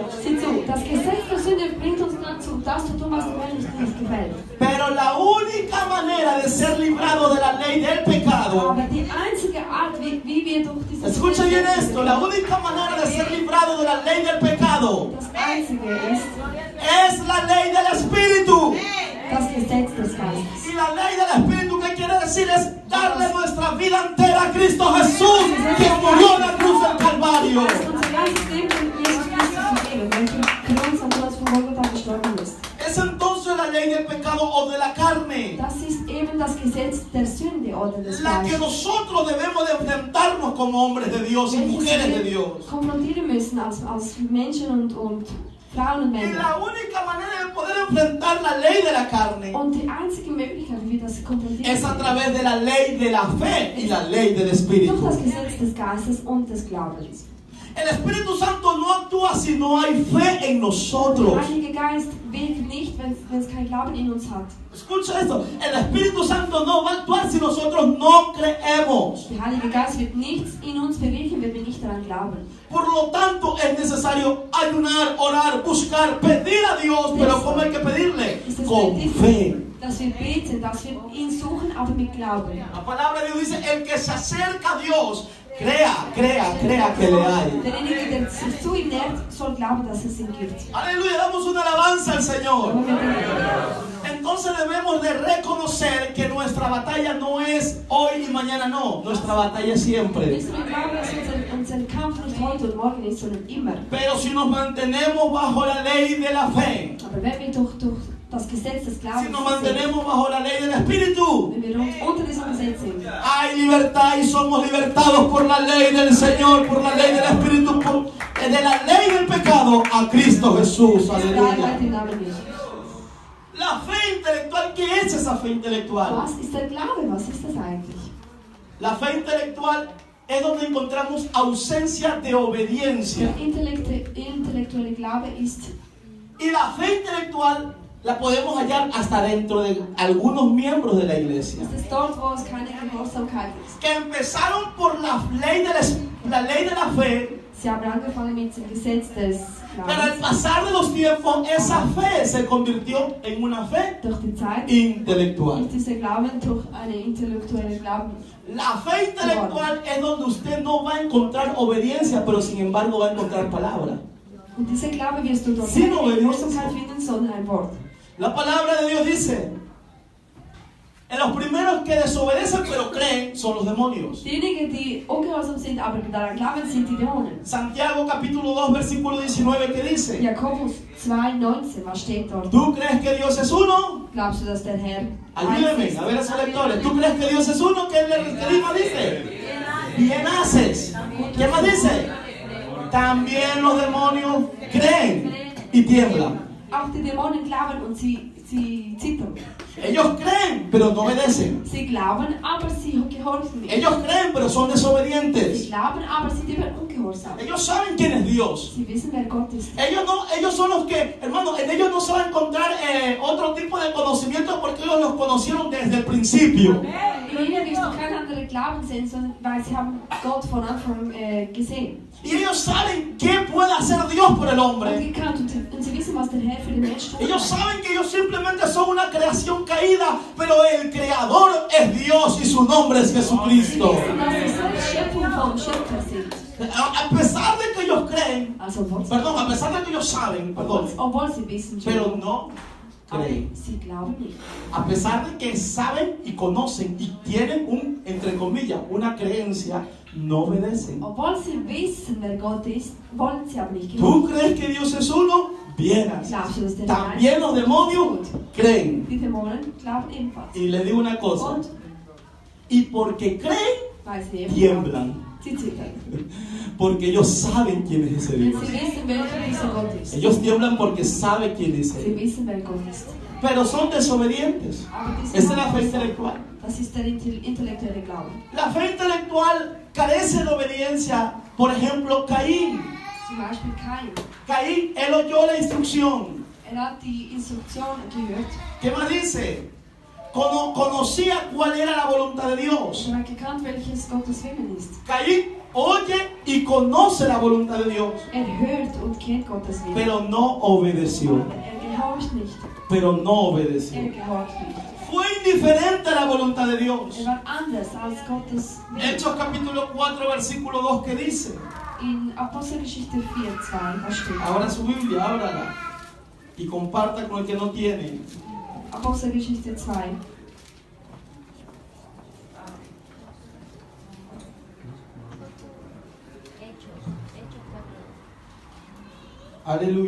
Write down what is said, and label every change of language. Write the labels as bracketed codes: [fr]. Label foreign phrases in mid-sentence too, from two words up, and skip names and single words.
[de] Sieh zu, das Gesetz der Sünde bringt uns dazu, das zu tun, was dem Menschen nicht gefällt. [es] Pero la única manera de ser librado de la ley del pecado, [de] Aber die einzige Art, wie wir durch dieses [es] escucha bien [de] Gesetz [es] esto, la única manera de ser librado de la ley del pecado [de] das einzige ist [es] es la ley del Espíritu. [de] das Gesetz des Geistes. [es] Y la ley del Espíritu, ¿qué quiere decir? Es darle nuestra vida entera a Cristo Jesús, que murió en la cruz del Calvario. [de] Das ist unser ganzes Leben in Jesus Christus zu geben, welcher für uns am Kreuz von Golgatha gestorben ist. [es] Es entonces la ley del pecado o de la carne, [de] Das ist eben das Gesetz der Sünde oder des [es] la que [de] Fleisches, [es] nosotros debemos de enfrentarnos como hombres de Dios y mujeres de [de] welches wir [es] Dios. [de] konfrontieren müssen als Menschen und Frauen und [es] Y [de] Männer. [es] la única manera de poder enfrentar la ley de la carne [de] Und die einzige Möglichkeit, wie wir das konfrontieren [es] es a [de] können, [es] través de la ley de la fe y la ley del [de] durch [es] Espíritu. [de] das Gesetz des Geistes und des Glaubens. [es] El Espíritu Santo no actúa si no hay fe en [de] Der [es] nosotros. [de] Heilige Geist wirkt nicht, wenn es kein Glauben in uns hat. [es] Escucha esto, el Espíritu Santo no va a actuar si nosotros no creemos. [de] Der Heilige Geist wird nichts in uns bewirken, wenn wir nicht daran glauben. [es] Por lo tanto, es necesario ayunar, orar, buscar, pedir a Dios, pero ¿cómo hay que pedirle? [de] Es ist [es] Con [de] wichtig, [es] fe. [de] dass wir beten, dass wir ihn suchen, aber mit Glauben. [es] La palabra de Dios dice, el que se acerca a Dios, crea que le hay. [de] Derjenige, der sich zu ihm nähert, soll glauben, dass es ihn gibt. [es] Aleluya, damos una alabanza al Señor. [de] Aber wir [es] Entonces debemos de reconocer que nuestra batalla no es hoy y mañana no, nuestra batalla es siempre. [de] müssen wir glauben, dass unser Kampf nicht heute und morgen ist, sondern immer. [es] Pero si nos mantenemos bajo la ley de la fe, [de] Aber wenn wir durch das Gesetz des Glaubens [es] si nos [de] sind, [es] mantenemos bajo la ley del Espíritu, [de] wenn wir uns unter diesem Gesetz sind, [es] hay libertad y somos libertados por la ley del Señor, por la ley del Espíritu, de la ley del pecado a Cristo Jesús. Aleluya. [de] Freiheit im Namen Jesu. [es] La fe intelectual, ¿qué es esa fe intelectual? [de] Was ist der Glaube? Was ist das eigentlich? [es] La fe intelectual es donde encontramos ausencia de obediencia. [de] Der intellektuelle Glaube ist, [es] Y la fe intelectual la podemos hallar hasta dentro de algunos miembros de la iglesia, [de] ist es dort, wo es keine Gehorsamkeit ist. [es] que empezaron por la ley de la fe, [de] Sie haben angefangen mit dem Gesetz des [es] pero al [de] Glaubens. [es] pasar de los tiempos esa fe se convirtió en una fe [de] Durch die Zeit [es] intelectual. [de] ist dieser Glauben durch eine intellektuelle Glauben. [es] La fe intelectual es donde usted no va a encontrar obediencia, pero sin embargo va a encontrar palabra. [de] Und dieser Glaube wirst du dort [es] Sí, [de] keine [es] no, [de] Gehorsamkeit finden, sondern ein Wort. [es] La palabra de Dios dice, en los primeros que desobedecen pero creen son los demonios. [de] Diejenigen, die ungehorsam sind, aber daran glauben, sind die Dämonen. [es] Santiago capítulo 2 versículo 19, ¿qué dice? [de] Jakobus 2,19, was steht dort? [es] ¿Tú crees que Dios es uno? [de] Glaubst du, dass der Herr [es] Ayúdame, a ver a esos lectores. ¿Tú crees que Dios es uno? ¿Qué más dice? Bien haces. ¿Qué más dice? También los demonios creen y tiemblan. [de] Auch die Dämonen glauben und sie zittern. [es] Ellos creen, pero no obedecen. [de] Sie glauben, aber sie gehorchen nicht. [es] Ellos creen, pero son [de] Sie [es] desobedientes. [de] glauben, aber sie sind ungehorsam. [es] Ellos saben quién es Dios. [de] Sie wissen, wer Gott ist. [es] Ellos son los que, hermano, en ellos no se va a encontrar otro tipo de conocimiento porque ellos los conocieron desde el principio. [de] In ihnen wirst du kein anderer Glauben sehen, sondern weil sie haben Gott von Anfang gesehen. [es] Y ellos saben qué puede hacer Dios por el [de] Und [es] hombre. [de] gekannt und sie wissen, was der Herr für den Menschen tut. [es] Ellos saben que ellos simplemente son una creación caída, pero el creador es Dios y su nombre es [de] Sie [es] Jesucristo. [de] wissen, dass sie selbst Schöpfung vom Schöpfer sind. [es] A pesar de que ellos creen, [de] Also, [es] perdón, a pesar de que ellos saben, perdón, [de] obwohl sie wissen, [es] pero no [de] aber [es] creen. [de] sie glauben nicht. [es] A pesar de que saben y conocen y tienen entre comillas, una creencia, no obedecen. [de] Obwohl sie wissen, wer Gott ist, wollen sie aber nicht [es] ¿Tú [de] gehorchen. [es] crees que Dios es uno? Bien. [de] Glaubst du, dass der [es] También los demonios creen. [de] Die Dämonen glauben ebenfalls. [es] Y les digo una cosa. [de] Und [es] Y porque creen, [de] weil sie eben [es] tiemblan. [de] sie zittern. [es] Porque ellos saben quién es ese [de] Denn [es] Dios. [de] sie wissen, welcher dieser Gott ist. [es] Ellos tiemblan porque saben quién es [de] Sie [es] Él. [de] wissen, wer Gott ist. [es] Pero son desobedientes. [de] Aber [es] Esa es la fe [de] diese [es] intelectual. [de] das ist der intellektuelle Glaube. [es] La fe intelectual carece de obediencia. Por ejemplo, Caín. [de] Zum Beispiel Kain. [es] Caín, él oyó la instrucción. [de] Hat die Instruktion gehört. [es] ¿Qué más dice? Conocía cuál era la voluntad de Dios. [de] Er hat gekannt, welches Gottes Willen ist. [es] Caín oye y conoce la voluntad de Dios, [de] Hört und kennt Gottes Willen. [es] pero no obedeció. [de] Aber gehorcht nicht. [es] Pero no obedeció. [de] Gehorcht nicht. [es] Fue indiferente a la voluntad de Dios. [de] War anders als Gottes Willen. [es] Hechos capítulo 4, versículo 2, ¿qué dice? [de] In Apostelgeschichte 4,2, was steht? [es] Ahora su Biblia, ábrala y comparta con el que no tiene. [de] Apostelgeschichte 2. [es] Aleluya.